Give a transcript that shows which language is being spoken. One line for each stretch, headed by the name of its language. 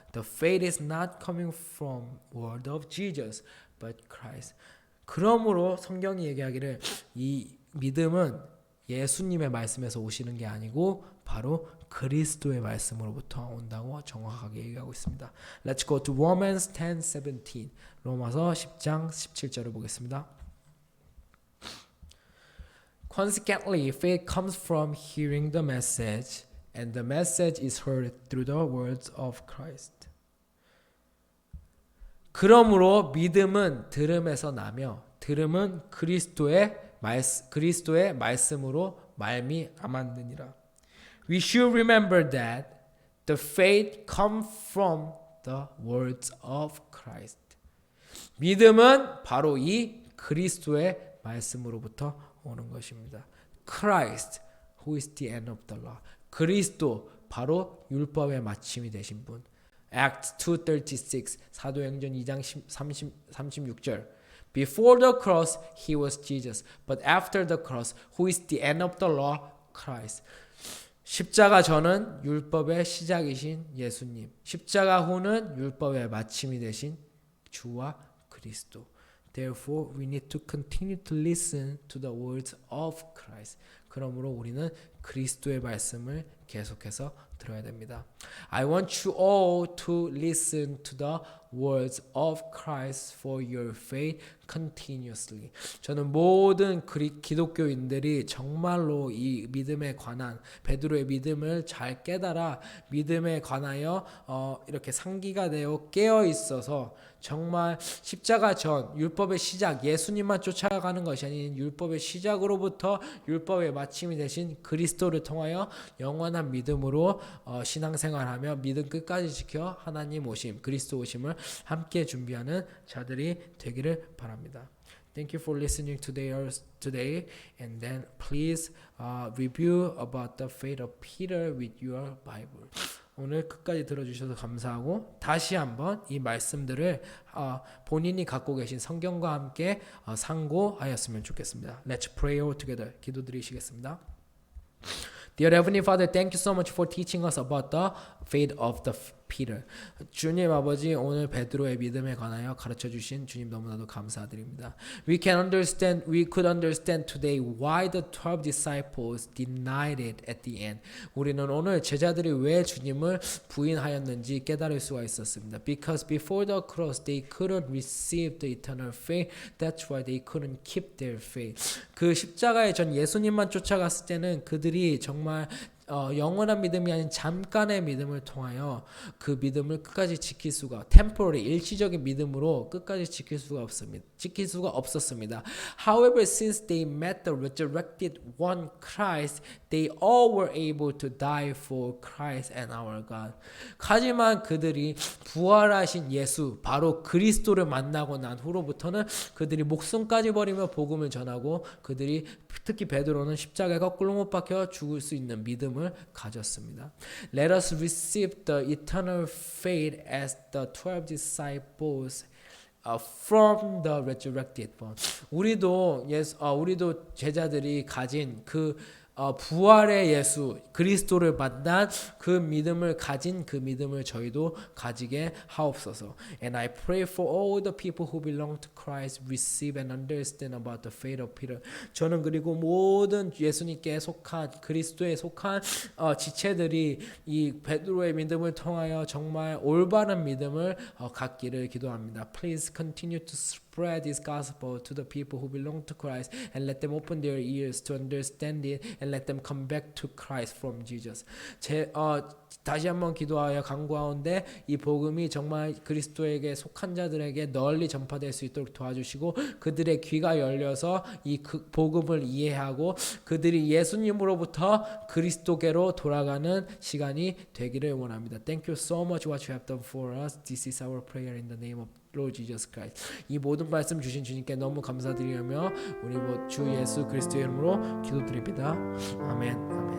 English: The faith is not coming from word of Jesus, but Christ.
Korean: 그러므로 성경이 얘기하기를 이 믿음은 예수님의 말씀에서 오시는 게 아니고 바로 그리스도의 말씀으로부터 온다고 정확하게 얘기하고 있습니다.
English: Let's go to Romans 10:17.
Korean: 로마서 10장 17절을 보겠습니다.
English: Consequently, faith comes from hearing the message, and the message is heard through the words of Christ.
Korean: 그러므로 믿음은 들음에서 나며 들음은 그리스도의 말씀으로 말미암았느니라.
English: We should remember that the faith comes from the words of Christ.
Korean: 믿음은 바로 이 그리스도의 말씀으로부터 오는 것입니다.
English: Christ, who is the end of the law.
Korean: 그리스도, 바로 율법의 마침이 되신 분.
English: Acts 2:36,
Korean: 사도행전 2장 36절.
English: Before the cross, he was Jesus, but after the cross, who is the end of the law, Christ.
Korean: 십자가 전은 율법의 시작이신 예수님, 십자가 후는 율법의 마침이 되신 주와 그리스도.
English: Therefore, we need to continue to listen to the words of Christ.
Korean: 그러므로 우리는 그리스도의 말씀을 계속해서 들어야 됩니다.
English: I want you all to listen to the words of Christ for your faith continuously.
Korean: 저는 모든 기독교인들이 정말로 이 믿음에 관한 베드로의 믿음을 잘 깨달아 믿음에 관하여 이렇게 상기가 되어 깨어 있어서 정말 십자가 전 율법의 시작 예수님만 쫓아가는 것이 아닌 율법의 시작으로부터 율법의 마침이 되신 그리스도를 통하여 영원한 믿음으로 신앙생활하며 믿음 끝까지 지켜 하나님 오심 그리스도 오심을 함께 준비하는 자들이 되기를 바랍니다.
English: Thank you for listening today and then please review about the faith of Peter with your Bible.
Korean: 오늘 끝까지 들어주셔서 감사하고 다시 한번 이 말씀들을 본인이 갖고 계신 성경과 함께 상고하였으면 좋겠습니다.
English: Let's pray all together.
Korean: 기도드리시겠습니다.
English: Dear Heavenly Father, thank you so much for teaching us about the faith of the Peter.
Korean: 주님 아버지 오늘 베드로의 믿음에 관하여 가르쳐 주신 주님 너무나도 감사드립니다.
English: We could understand today why the 12 disciples denied it at the end.
Korean: 우리는 오늘 제자들이 왜 주님을 부인하였는지 깨달을 수가 있었습니다.
English: Because before the cross they couldn't receive the eternal faith. That's why they couldn't keep their faith.
Korean: 그 십자가의 전 예수님만 쫓아갔을 때는 그들이 정말 영원한 믿음이 아닌 잠깐의 믿음을 통하여 그 믿음을 끝까지 지킬 수가 temporary 일시적인 믿음으로 끝까지 지킬 수가 없었습니다.
English: However, since they met the resurrected one Christ, they all were able to die for Christ and our God.
Korean: 하지만 그들이 부활하신 예수 바로 그리스도를 만나고 난 후로부터는 그들이 목숨까지 버리며 복음을 전하고 그들이 특히 베드로는 십자가에 거꾸로 못 박혀 죽을 수 있는 믿음을 가졌습니다.
English: Let us receive the eternal faith as the 12 disciples from the resurrected one.
Korean: 우리도 제자들이 가진 그 부활의 예수 그리스도를 만난 그 믿음을 가진 그 믿음을 저희도 가지게 하옵소서.
English: And I pray for all the people who belong to Christ receive and understand about the faith of Peter.
Korean: 저는 그리고 모든 예수님께 속한 그리스도에 속한 지체들이 이 베드로의 믿음을 통하여 정말 올바른 믿음을 갖기를 기도합니다.
English: Please continue to spread this gospel to the people who belong to Christ and let them open their ears to understand it and let them come back to Christ from Jesus.
Korean: 다시 한번 기도하여 간구하온데 이 복음이 정말 그리스도에게 속한 자들에게 널리 전파될 수 있도록 도와주시고 그들의 귀가 열려서 이 복음을 이해하고 그들이 예수님으로부터 그리스도께로 돌아가는 시간이 되기를 원합니다.
English: Thank you so much what you have done for us. This is our prayer in the name of Lord Jesus Christ.
Korean: 이 모든 말씀 주신 주님께 너무 감사드리며 우리 주 예수 그리스도의 이름으로 기도드립니다. 아멘. 아멘.